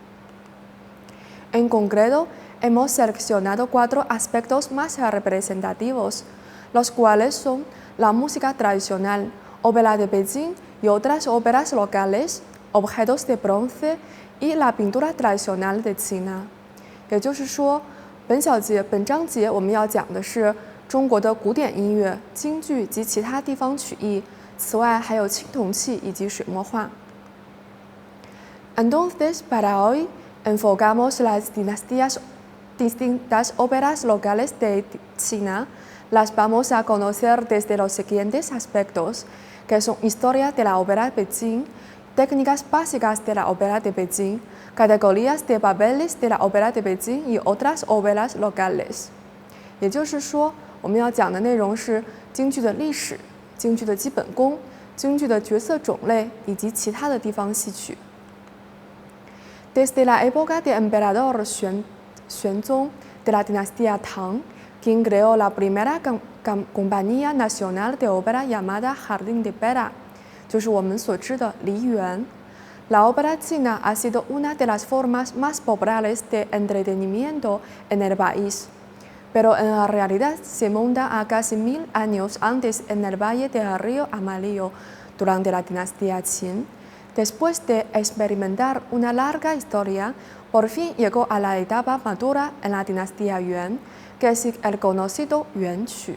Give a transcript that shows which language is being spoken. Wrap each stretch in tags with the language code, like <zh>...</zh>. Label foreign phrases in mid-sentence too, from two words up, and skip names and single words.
<es>En concreto, hemos seleccionado 4 aspectos más representativos, los cuales son la música tradicional, ópera de Beijing y otras óperas locales, objetos de bronce y la pintura tradicional de China.</es> <zh>也就是说，本章节我们要讲的是中国的古典音乐、京剧及其他地方曲艺，此外还有青铜器以及水墨画。</zh> <es>Entonces, para hoy, enfocamos las distintas óperas locales de China. Las vamos a conocer desde los siguientes aspectos, que son historia de la ópera de Beijing, técnicas básicas de la ópera de Beijing, categorías de papeles de la ópera de Beijing y otras óperas locales.</es> <zh>也就是说，我们要讲的内容是京剧的历史、京剧的基本功、京剧的角色种类以及其他的地方戏曲。</zh> <es>Desde la época del emperador Xuanzong de la dinastía Tang, quien creó la primera compañía nacional de ópera llamada Jardín de Pera,</es> <zh>就是我们所知的梨园。</zh> <es>La ópera china ha sido una de las formas más populares de entretenimiento en el país, pero en la realidad se monta a casi 1000 años antes en el valle del río Amarillo, durante la dinastía Qin. Después de experimentar una larga historia, por fin llegó a la etapa madura en la dinastía Yuan, que es el conocido Yuanqu.</es>